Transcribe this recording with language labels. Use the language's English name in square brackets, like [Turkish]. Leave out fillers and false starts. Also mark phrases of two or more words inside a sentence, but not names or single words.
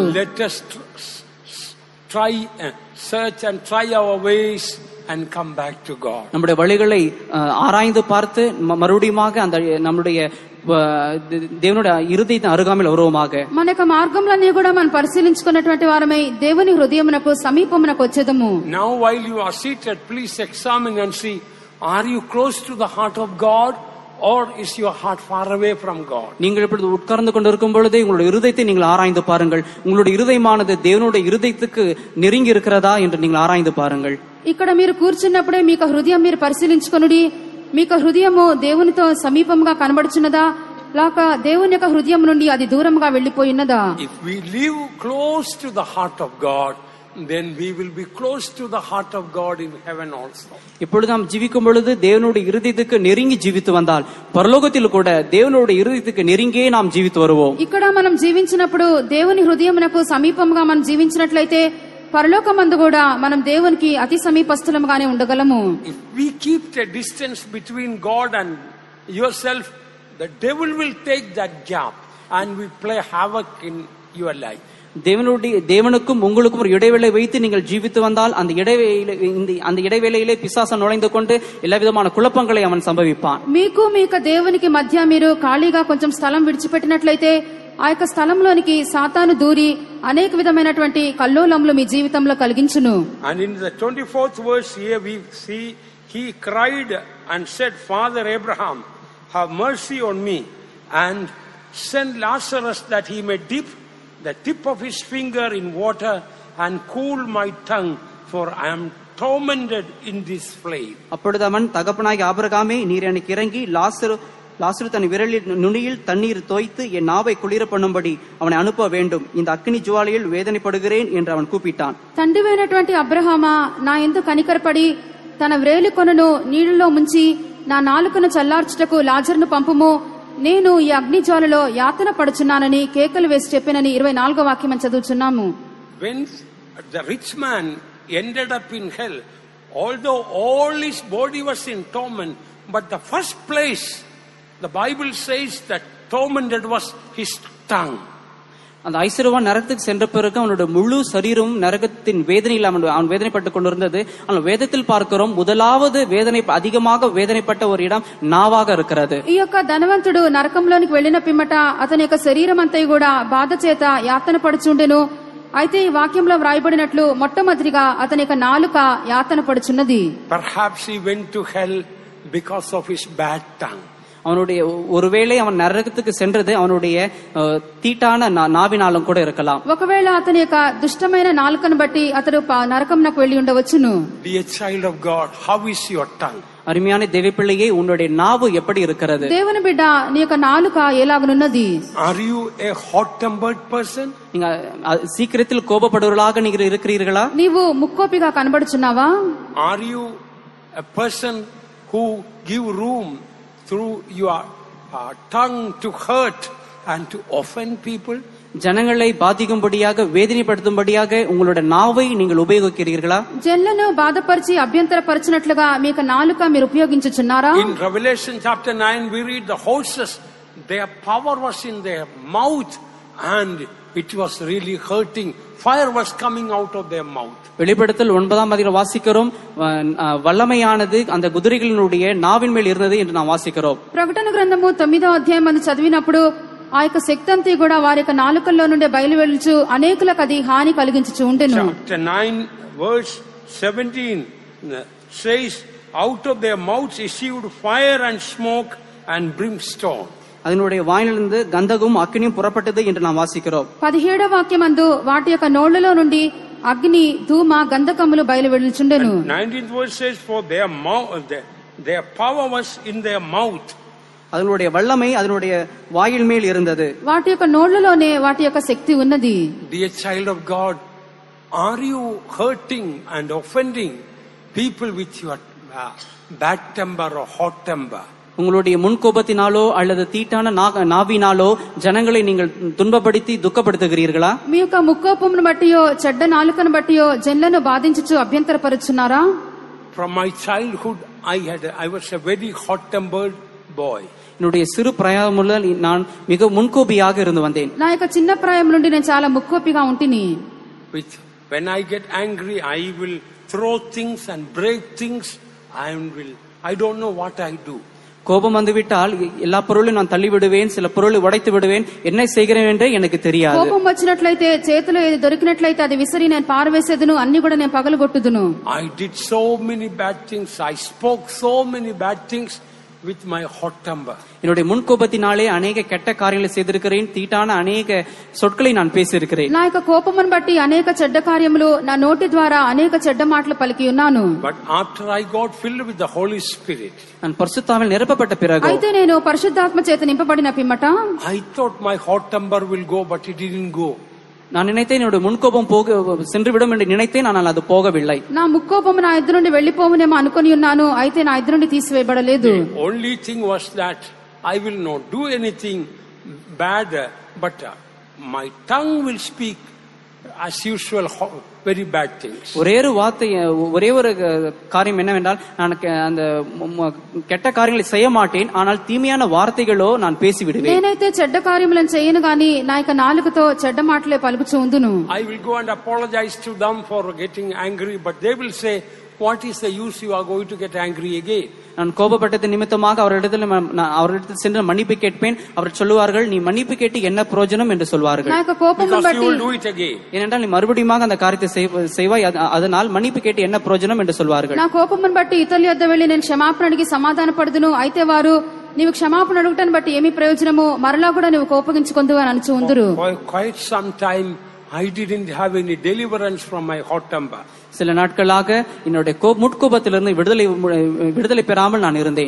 [English] Let us try search and try our ways and come back to God. [Tamil] நம்முடைய வழிகளை ஆராய்ந்து பார்த்து மறுபடியுமாக அந்த நம்முடைய தேவனுடைய இருதய அருகாமையில் வருவோமாக. [Telugu] మన యొక్క మార్గంలన్నీ కూడా మనం పరిశీలించుకున్నటువంటి వారమై దేవుని హృదయమునకు సమీపమునకు వచ్చేదము. [English] Now while you are seated, please examine and see, are you close to the heart of God or is your heart far away from God? [Tamil] நீங்கள் இப்பொழுது உட்கார்ந்து கொண்டிருக்கும் பொழுதே உங்களுடைய இருதயத்தை நீங்கள் ஆராய்ந்து பாருங்கள். உங்களுடைய இருதயமானது தேவனுடைய இருதயத்துக்கு நெருங்கி இருக்கிறதா என்று நீங்கள் ஆராய்ந்து பாருங்கள். [Telugu] ఇక్కడ మీరు కూర్చున్నప్పుడే మీకు హృదయం మీరు పరిశీలించుకొనుడి. మీకు హృదయము దేవునితో సమీపంగా కనబడుచున్నదా లేక దేవుని యొక్క హృదయం నుండి అది దూరంగా వెళ్లిపోయినదా? [English] If we live close to the heart of God, then we will be close to the heart of God in heaven also. [Tamil] இப்பொழுது நாம் ஜீவிக்கும் பொழுது தேவனுடைய இருதயத்துக்கு நெருங்கி ஜீவித்து வந்தால் பரலோகத்தில் கூட தேவனுடைய இருதயத்துக்கு நெருங்கியே நாம் ஜீவித்து வருவோம். [Telugu] ఇక్కడ మనం జీవించినప్పుడు దేవుని హృదయమునకు సమీపంగా మనం జీవించినట్లయితే పరలోకమందు కూడా మనం దేవునికి అతి సమీపస్థులముగానే ఉండగలము. [English] If we keep a distance between God and yourself, the devil will take that gap and will play havoc in your life. [Tamil] தேவனுக்கும் உங்களுக்கும் ஒரு இடைவேளை வைத்து நீங்கள் ஜீவித்து வந்தால் அந்த இடைவேளையிலே பிசாசு நுழைந்து கொண்டு எல்லா விதமான குழப்பங்களை அவன் సంభవిப்பான். [Telugu] మీకు దేవునికి మధ్య మీరు ఖాళీగా కొంచెం స్థలం విడిచిపెట్టినట్లయితే ఆ యొక్క స్థలంలోనికి సాతాను దూరి అనేక విధమైనటువంటి కల్లోలములు మీ జీవితంలో కలిగించును. [English] And in the 24th verse here we see he cried and said, Father Abraham, have mercy on me and send Lazarus that he may dip the tip of his finger in water and cool my tongue, for I am tormented in this flame. [Tamil] அப்பொழுது அவன் தகப்பனாகிய ஆபிரகாமே, நீர் எனக்கு இறங்கி லாசரு தன் விரலில் நுனியில் தண்ணீர் தோய்த்து என் நாவை குளிர பண்ணும்படி அவனை அனுப்ப வேண்டும், இந்த அக்கினி ஜுவாலையில் வேதனைப்படுகிறேன் என்று அவன் கூப்பிட்டான். [Telugu] తండ్రివైనటువంటి అబ్రహామా, నా యందు కనికరపడి తన వ్రేలి కొనను నీళ్లలో ముంచి నా నాలుకను చల్లార్చుటకు లాజరును పంపుము, నేను ఈ అగ్ని జ్వాలలో యాతన పడుచున్నానని కేకలు వేసి చెప్పినని 24వ వాక్యం చదువుచున్నాము. [English] When the rich man ended up in hell, although all his body was in torment, but the first place the Bible says that tormented was his tongue. [Tamil] அந்த ஐஸ்வர்யவான் நரகத்துக்கு சென்ற பிறகு அவனுடைய முழு சரீரம் நரகத்தின் வேதனையில் அவன் வேதனைப்பட்டுக் கொண்டிருந்தது. ஆனால் வேதத்தில் பார்க்கிறோம், முதலாவது அதிகமாக வேதனைப்பட்ட ஒரு இடம் நாவாக இருக்கிறது. [Telugu] ఈ యొక్క ధనవంతుడు నరకంలోనికి వెళ్ళిన పిమ్మట అతని యొక్క శరీరం అంతా కూడా బాధ చేత యాతన పడుచుండెను. అయితే ఈ వాక్యంలో వ్రాయబడినట్లు మొట్టమొదటిగా అతని యొక్క నాలుక యాతన పడుచున్నది. [English] Perhaps he went to hell because of his bad tongue. [Tamil] அவனுடைய ஒருவேளை அவன் நரகத்துக்கு சென்றது அவனுடைய தீட்டான நாவினாலும் கூட இருக்கலாம். [Telugu] ఒకవేళ అతని యొక్క దుష్టమైన నాలుకను బట్టి అతడు నరకంనకు వెళ్ళి ఉండవచ్చును. [English] Dear child of God, how is your tongue? [Tamil] அருமையான தேவப்பிள்ளையே, உன்னுடைய நாவு எப்படி இருக்கிறது? [Telugu] దేవుని బిడ్డ, నీ యొక్క నాలుక ఎలాగనున్నది? [English] Are you a hot tempered person? [Tamil] நீங்க சீக்கிரத்தில் கோபப்படுவர்களாக நீங்க இருக்கிறீர்களா? [Telugu] నీవు ముక్కోపిగా కనబడుచున్నావా? [English] Are you a person who give room through your tongue to hurt and to offend people? [Tamil] ஜனங்களை பாதிக்கும்படியாக வேதனைப்படுத்தும்படியாக உங்களுடைய நாவை நீங்கள் உபயோகிக்கிறீர்களா? [Telugu] జనులను బాధపరిచి అభ్యంతరపరచినట్లుగా మీ యొక్క నాలుక మీరు ఉపయోగించుచున్నారా? [English] In Revelation chapter 9 we read the horses, their power was in their mouth and it was really hurting. Fire was coming out of their mouth. [Tamil] வெளிப்படுத்தல் 9ஆம் அதிகாரம் வாசிக்கிறோம், வல்லமையானது அந்த குதிரைகளினுடைய நாவின் மேல் இருந்தது என்று நாம் வாசிக்கிறோம். [Telugu] ప్రకటన గ్రంథము 9వ అధ్యాయం మనం చదివినప్పుడు ఆ యొక్క శక్తి అంతా కూడా వారి యొక్క నాలుకల్లో నుండి బయలువెళ్ళుచు అనేకులకు అది హాని కలిగించుచు ఉండెను. [English] Chapter 9 verse 17 says, out of their mouths issued fire and smoke and brimstone. [Tamil] அதனுடைய வாயிலிருந்து கந்தகம் அக்கினியும் புறப்பட்டது என்று நாம் வாசிக்கிறோம். [Telugu] 17వ వాక్యమందు వాటి యొక్క నోళ్లలో నుండి అగ్ని ధూమ గంధకములు బయలువెళ్ళుచుండెను. [English] 19th verse says, for their power was in their mouth. [Tamil] அதனுடைய வல்லமை அதனுடைய வாயில் மேல் இருந்தது. [Telugu] వాటి యొక్క నోళ్లలోనే వాటి యొక్క శక్తి ఉన్నది. [English] Dear child of God, are you hurting and offending people with your bad temper or hot temper? [Tamil] உங்களுடைய முன்கோபத்தினாலோ அல்லது தீட்டான நாவினாலோ ஜனங்களை நீங்கள் துன்பப்படுத்தி துக்கப்படுத்துகிறீர்களா? [Telugu] మీ యొక్క ముక్కోపమును బట్టియో చెడ్డ నాలుకను బట్టియో జనులను బాధించుచు అభ్యంతరపరుచున్నారా? [English] From my childhood, I was a very hot-tempered boy. [Tamil] என்னுடைய சிறு பிராயம் முதல் நான் மிக முன்கோபியாக இருந்து வந்தேன். [Telugu] నా యొక్క చిన్న ప్రాయం నుండి నేను చాలా ముక్కోపిగా ఉంటిని. [English] When I get angry, I will throw things and break things. I don't know what I do. [Tamil] கோபம் வந்துவிட்டால் எல்லா பொருளையும் நான் தள்ளி விடுவேன், சில பொருளை உடைத்து விடுவேன், என்ன செய்கிறேன் என்றே எனக்கு தெரியாது. [Telugu] కోపం వచ్చినట్లయితే చేతిలో ఏది దొరికినట్లయితే అది విసిరి నేను పారవేసేదును, అన్ని కూడా నేను పగలగొట్టుదును. [English] I did so many bad things. I spoke so many bad things with my hot temper. [Tamil] என்னுடைய முன்கோபத்தினாலே அநேக கெட்ட காரியங்களை செய்திருக்கிறேன், தீட்டான அநேக சொற்களை நான் பேசியிருக்கிறேன். [Telugu] నా యొక్క కోపమును బట్టి అనేక చెడ్డ కార్యములు నా నోటి ద్వారా అనేక చెడ్డ మాటలు పలికి ఉన్నాను. [English] But after I got filled with the Holy Spirit, [Tamil] நான் பரிசுத்தாவினால் நிரப்பப்பட்ட பிறகு, [Telugu] అయితే నేను పరిశుద్ధాత్మ చేత నింపబడిన పిమ్మట, [English] I thought my hot temper will go, but it didn't go. [Tamil] நான் நினைத்தேன் என்னுடைய முன்கோபம் சென்று விடும் என்று நினைத்தேன், ஆனால் அது போகவில்லை. [Telugu] నా ముక్కోపము నా ఎదురు నుండి వెళ్లిపోవునేమో అనుకుని ఉన్నాను, అయితే నా ఎదురు నుండి తీసివేయబడలేదు. [English] The only thing was that I will not do anything bad, but my tongue will speak as usual very bad things. [Tamil] ஒரே ஒரு வார்த்தை, ஒரே ஒரு காரியம் என்னவென்றால், நான் அந்த கெட்ட காரியங்களை செய்ய மாட்டேன், ஆனால் தீமையான வார்த்தைகளோ நான் பேசி விடுவேன். [Telugu] నేనైతే చెడ్డ కార్యములను చేయను గాని నా యొక్క నాలుకతో చెడ్డ మాటలే పలుకుచూ ఉందును. [English] I will go and apologize to them for getting angry, but they will say, what is the use, you are going to get angry again? [Tamil] நான் கோபப்பட்டது நிமித்தமாக அவரிடத்தில் சென்று மன்னிப்பு கேட்பேன். அவர் சொல்லுவார்கள், நீ மன்னிப்பு கேட்டு என்ன பிரயோஜனம் என்று சொல்வார்கள். ஏனென்றால் நீ மறுபடியும் அந்த காரியத்தை செய்வாய், அதனால் மன்னிப்பு கேட்டு என்ன பிரயோஜனம் என்று சொல்வார்கள். [Telugu] నా కోపమును బట్టి ఇతరుల యొద్ద వెళ్లి నేను క్షమాపణ అడిగి సమాధాన పడుదును, అయితే వారు నీవు క్షమాపణ అడుగుటను బట్టి ఏమి ప్రయోజనము, మరలా కూడా నీవు కోపగించుకొందువు అని అనుచు ఉందురు. [English] For quite some time I didn't have any deliverance from my hot temper. [Tamil] சில நாட்களாக என்னுடைய முட்கோபத்திலிருந்து விடுதலை பெறாமல் நான் இருந்தேன்.